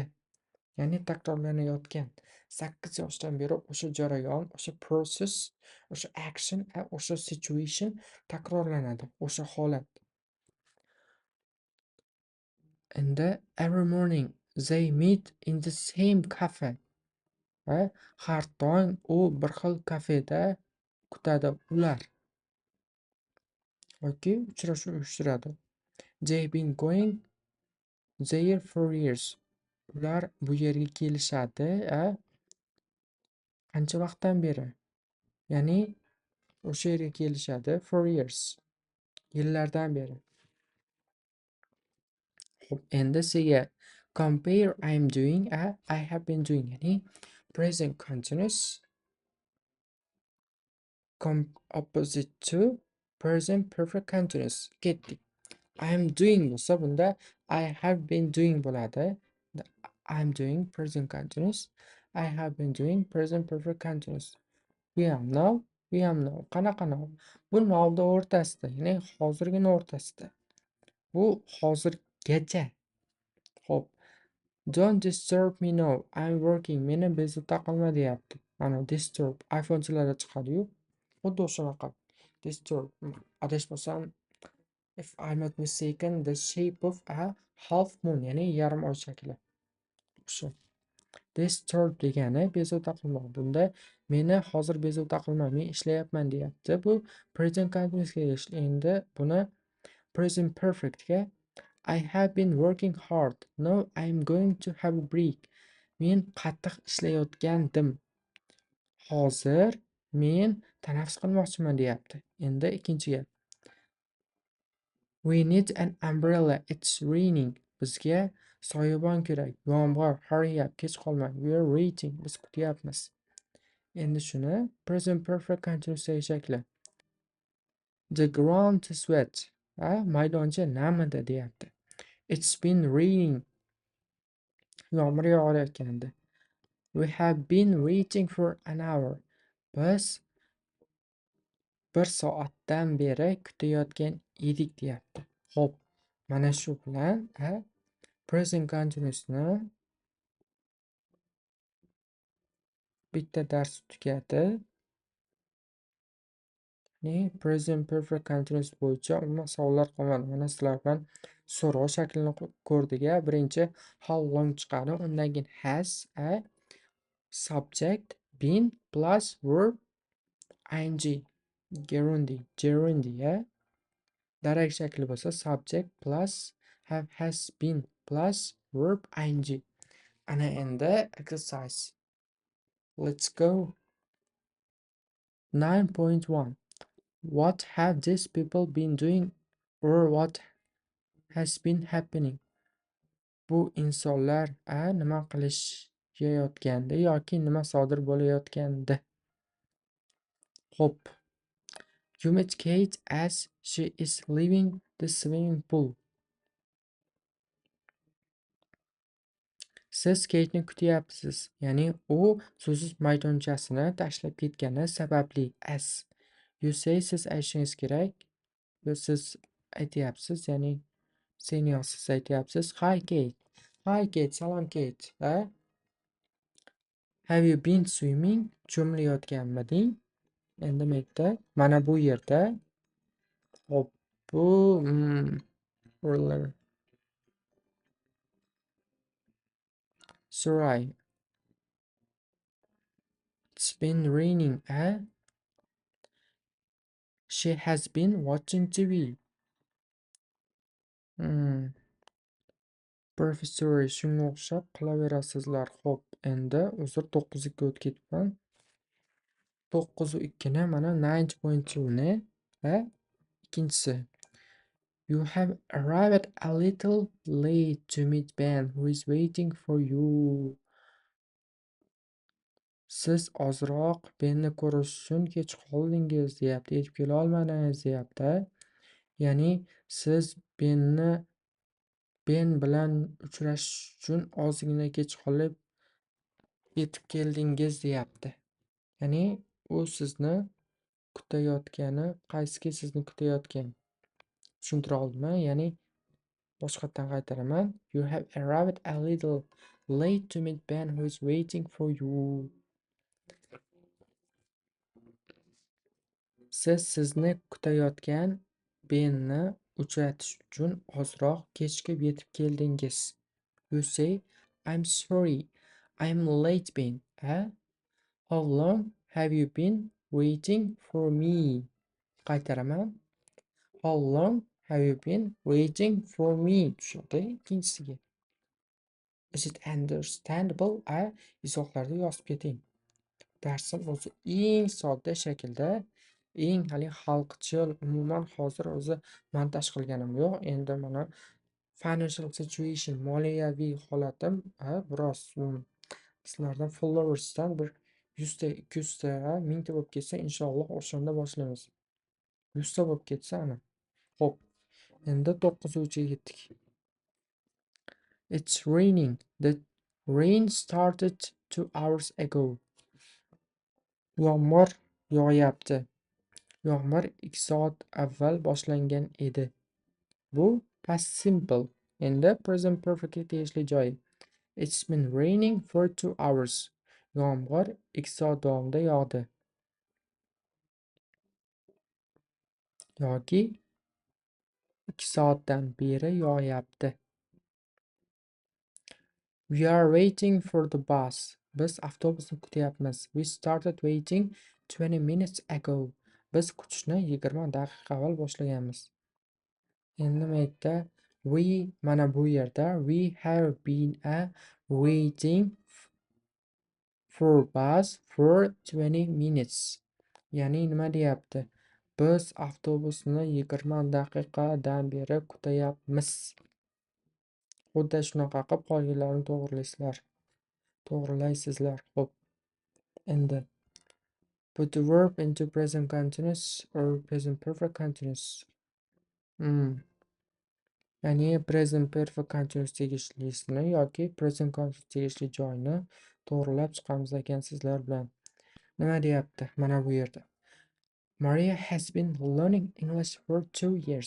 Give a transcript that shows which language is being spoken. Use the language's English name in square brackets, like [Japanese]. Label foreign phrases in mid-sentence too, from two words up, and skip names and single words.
[Uzbek] Ya'ni takrorlanayotgan. 8 yoshdan beri o'sha jarayon, o'sha process, o'sha action, o'sha situation takrorlanadi. O'sha holat. [English] And every morning they meet in the same cafe. [Uzbek] Har tong u bir xil kafeda kutadi ular. Okay, uchrashuv uyushtiradi. [English] They've been going there for years. [Uzbek] Ular bu yerga kelishadi, qancha vaqtdan beri? Ya'ni o'sha yerga kelishadi [English] for years. [Uzbek] Yillardan beri. Xo'p, endi sizga [English] compare I'm doing, I have been doing, [Uzbek] ya'ni [English] present continuous opposite to present perfect continuous. [Uzbek] Ketdik. [English] I am doing [Uzbek] bo'lsa bunda [English] I have been doing [Uzbek] bo'ladi. [English] I am doing present continuous. I have been doing present perfect continuous. We am now. We am now. [Uzbek] Qanaqa now? Bu nowda o'rtasida, ya'ni hozirgina o'rtasida. Bu hozirgacha. Xo'p. [English] Don't disturb me now. I'm working. [Uzbek] Meni bezovta qilma deyapti. Mana disturb iPhone'chilarda chiqadi-yu. Xuddi o'shanaqa. Disturb. Adashmasam, [English] if I'm not mistaken, the shape of a half moon, [Uzbek] ya'ni yarim oy shakli. O'sha. Disturb degani bezovta qilmoq. Bunda meni hozir bezovta qilma, men ishlayapman deyapti. Bu [English] present continuousga [Uzbek] tegishli. Endi buni [English] present perfectga I have been working hard. Now I'm going to have a break. [Uzbek] Men qattiq ishlayotgandim. Hozir men tanaffus qilmoqchiman deyapti. Endi ikkinchi gap. [English] We need an umbrella. It's raining. [Uzbek] Bizga soyabon kerak. Yomg'ir. [English] Hurry up. [Uzbek] Kech qolmang. [English] We are waiting. [Uzbek] Biz kutyapmiz. Endi shuni present perfect continuous shakli. [English] The ground is wet. [Uzbek] Maydoncha namida deyapti. [English] It's been raining. [Uzbek] Yomg'ir yog'ayotgandi. [English] We have been waiting for an hour. [Uzbek] Biz 1 soatdan beri kutayotgan edik deyapti. Xo'p, mana shu bilan [English] present continuousni [Uzbek] bitta dars tugadi. [English] Present perfect continuous [Uzbek] bo'yicha umuman savollar qolmadi. Mana sizlar bilan so'rov shaklini ko'rdik. [English] Birinchi how long [Uzbek] chiqadi, undan keyin [English] has a subject been plus verb ing gerundi direct [Uzbek] shakli bo'lsa [English] subject plus have has been plus verb ing. [Uzbek] Ana endi exercise. [English] Let's go. [Uzbek] 9.1. [English] What have these people been doing or what has been happening? [Uzbek] Bu insonlar nima qilishayotgandi yoki nima sodir bo'layotgandi. Xo'p. [English] You met Kate as she is leaving the swimming pool. [Uzbek] Siz Kate'ni kutyapsiz, ya'ni u suzish maydonchasini tashlab ketgani sababli. [English] As you say, [Uzbek] siz aytishingiz kerak. Siz aytyapsiz, ya'ni senior siz aytyapsiz. [English] Hi Kate. Hi Kate, salom Kate. Have you been swimming? [Uzbek] Cho'milayotganmiding? Endi bu yerda, mana bu yerda hop bu ruler. Sorry. [English] It's been raining, She has been watching TV. [Uzbek] Professor, shunga o'xshab qilaverasizlar. Xo'p, endi uzr 9 ga o'tib ketibman. 9 ni mana 9.2 ni ikkinchisi. [English] You have arrived a little late to meet Ben who is waiting for you. [Uzbek] Siz ozroq Benni ko'rish uchun kech qoldingiz, deyapti. Yetib kela olmadingiz, deyapti. Ya'ni siz Ben bilan uchrashish uchun ozgina kech qolib yetib keldingiz, deyapti. Ya'ni u sizni kutayotgani, qaysiki sizni kutayotgan. Tushuntira oldimmi? Ya'ni boshqatdan qaytaraman. [English] You have arrived a little late to meet Ben who is waiting for you. [Uzbek] Siz sizni kutayotgan Benni uchratish uchun ozroq kechikib yetib keldingiz. [English] You say, I'm sorry, I'm late Ben. How long have you been waiting for me? [Uzbek] Qaytaraman. [English] How long have you been waiting for me? [Uzbek] Tushundi ikkinchisiga. [English] Is it understandable? [Uzbek] Izohlarda yozib keting. Darsim o'zi eng sodda shaklda, eng xalqchil, umuman hozir o'zi montaj qilganim yo'q. Endi mana [English] financial situation, [Uzbek] moliyaviy holatim biroz sizlardan followersdan bir 100 ta, 200 ta, 1000 ta bo'lib ketsa, inshaalloh o'shanda boshlaymiz. 100 ta bo'lib ketsa ana. Xo'p. Endi 9-ga yetdik. [English] It's raining. The rain started 2 hours ago. [Uzbek] Yomg'ir yog'yapti. Yomg'ir 2 soat avval boshlangan edi. Bu past simple. Endi [English] present perfectga [Uzbek] tegishli joyi. [English] It's been raining for 2 hours. [Uzbek] Yomg'ir 2 soat davomida yog'di. Yoki 2 soatdan beri yog'yapti. [English] We are waiting for the bus. [Uzbek] Biz avtobusni kutyapmiz. [English] We started waiting 20 minutes ago. [Uzbek] Biz kutishni 20 daqiqa avval boshlaganmiz. Endi bu yerda mana bu yerda [English] we have been waiting for bus for 20 minutes. [Uzbek] Ya'ni nima deyapti? Biz avtobusni 20 daqiqadan beri kutayapmiz. Xuddi shunaqa qilib qolganlarini to'g'rilaysizlar. Xo'p. [English] Endi put the verb into present continuous or present perfect continuous. [Uzbek] Ya'ni [English] present perfect continuous [Uzbek] tegishlisini yoki [English] present continuous [Uzbek] tegishli joyini to'g'rilab chiqamiz ekan sizlar bilan. Nima deyapti? Mana bu yerda. [English] Maria has been learning English for 2 years.